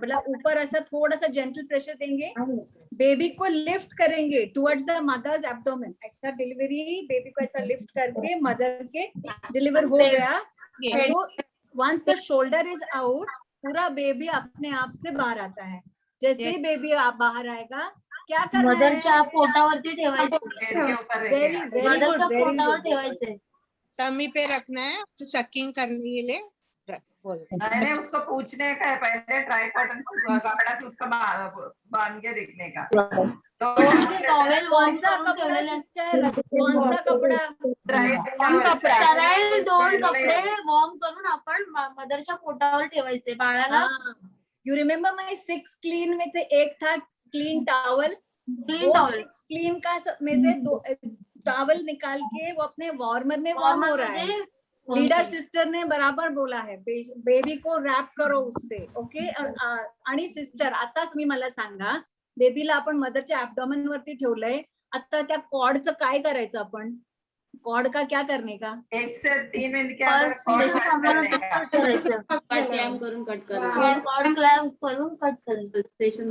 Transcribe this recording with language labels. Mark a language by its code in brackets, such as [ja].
[hi] मतलब ऊपर ऐसा थोड़ा सा gentle pressure देंगे. बेबी को लिफ्ट करेंगे [en] towards the mother's abdomen. [hi] ऐसा डिलीवरी बेबी को ऐसा लिफ्ट करके मदर के डिलीवर हो गया. तो [en] once the shoulder is out, [hi] पूरा बेबी अपने आप से बाहर आता है. जैसे ही बेबी आप बाहर आएगा, क्या करना है? [mr] मदरच्या पोटावरती ठेवायचं. मदरच्या पोटावर ठेवायचंय. [hi] टमी पे रखना है, सकिंग करने के लिए. मैंने उसको पूछने का है पहले, ट्राई कॉटन कपड़ा से उसका बांध के देखने का. तो टॉवेल कौन सा कपड़ा सिस्टर? कौन सा कपडा? [mr] स्टराईल 2 कपडे वॉर्म करून आपण मदरच्या पोटावर ठेवायचे बाळाला. [en] you remember my [hi] 6 क्लीन में से एक था क्लीन टॉवल. वो 6 क्लीन का में से 2 टॉवल निकाल के वो अपने वार्मर में वार्म हो रहा है. लीडर सिस्टर ने बराबर बोला है, बेबी को रॅप करो उससे. ओके. [mr] आणि सिस्टर आता तुम्ही मला सांगा, बेबीला आपण मदरच्या ऍब्डोमेन वरती ठेवलंय. आता त्या कॉर्डचं काय करायचं आपण? [hi] कॉर्ड का क्या करने का? 1 से 3 मिनट के अंदर कॉर्ड [mr] क्लॅम्प करून कट करायचं. कॉर्ड क्लॅम्प करून कट करायचं.